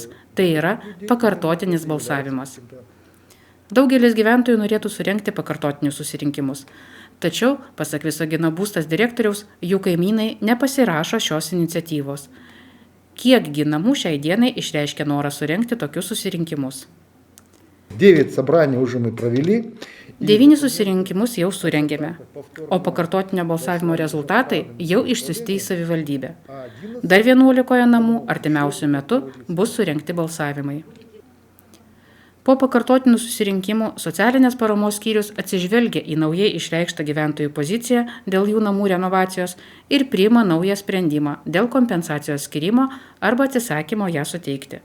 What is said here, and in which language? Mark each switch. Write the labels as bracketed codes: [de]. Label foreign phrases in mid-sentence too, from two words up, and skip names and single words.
[lt] Tai yra pakartotinis balsavimas. Daugelis gyventojų norėtų surengti pakartotinius susirinkimus. Tačiau, pasak Visagino būstas direktoriaus, jų kaimynai nepasirašo šios iniciatyvos. Kiekgi namų šiai dienai išreiškia norą surengti tokius susirinkimus? [ru] 9 собраний уже мы провели. [lt] 9 susirinkimus jau surengėme, o pakartotinio balsavimo rezultatai jau išsiųsti į savivaldybę. Dar 11 namų artimiausiu metu bus surengti balsavimai. Po pakartotinių susirinkimų socialinės paramos skyrius atsižvelgia į naujai išreikštą gyventojų poziciją dėl jų namų renovacijos ir priima naują sprendimą dėl kompensacijos skyrimo arba atsisakymo ją suteikti.